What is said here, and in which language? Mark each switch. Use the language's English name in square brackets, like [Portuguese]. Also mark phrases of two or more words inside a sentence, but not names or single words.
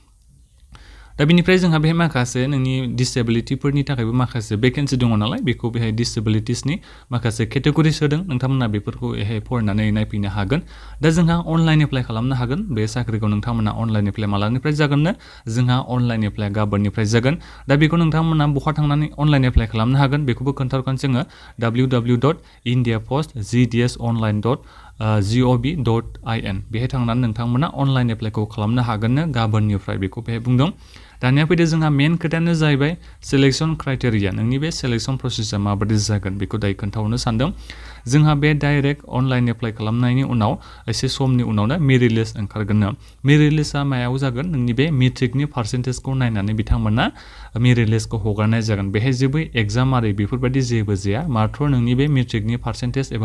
[Bodo] दा बिनिफ्राय जोंहा बेहाय माखासे नोंनि डिसेबिलिटिफोरनि थाखायबो माखासे भेकेन्सि दङ नालाय बेखौ बेहाय डिसेबिलिटिसनि माखासे केटेगरिस होदों नोंथांमोना बेफोरखौ बेहाय फरायनानै नायफैनो हागोन दा जोंहा [English] online apply [Bodo] खालामनो हागोन बे साख्रिखौ नोंथांमोना [English] online apply [Bodo] मालानिफ्राय जागोननो जोंहा [English] online apply [Bodo] गाबोननिफ्राय जागोन दा बेखौ नोंथांमोना बहा थांनानै [English] online apply [Bodo] खालामनो हागोन बेखौबो खोन्थाहरगोन जोङो www.indiapostgdsonline.gov.in बेहाय थांनानै नोंथांमोना अनलाइन एप्लाइखौ खालामनो हागोननो गाबोननिफ्राय बेखौ बेहाय बुंदों दानिया फैदो जोंहा मेन खोथायानो जाहैबाय [English] selection criteria [Bodo] नोंनि बे सिलेक्शन प्रसेसा माबायदि जागोन बेखौ दायो खोन्थाहरनो सानदों जोंहा बे [English] direct online apply [Bodo] खालामनायनि उनाव एसे समनि उनावनो [English] merit list [Bodo] ओंखारगोन मेरिट लिस्टआ मायाव जागोन नोंनि बे मेट्रिकनि पार्सेन्टेजखौ नायनानै बिथांमोना मेरिट लिस्टखौ हगारनाय जागोन बेहाय जेबो एग्जाम आरि बेफोरबायदि जेबो जाया मात्र नोंनि बे मेट्रिकनि पार्सेन्टेज एबा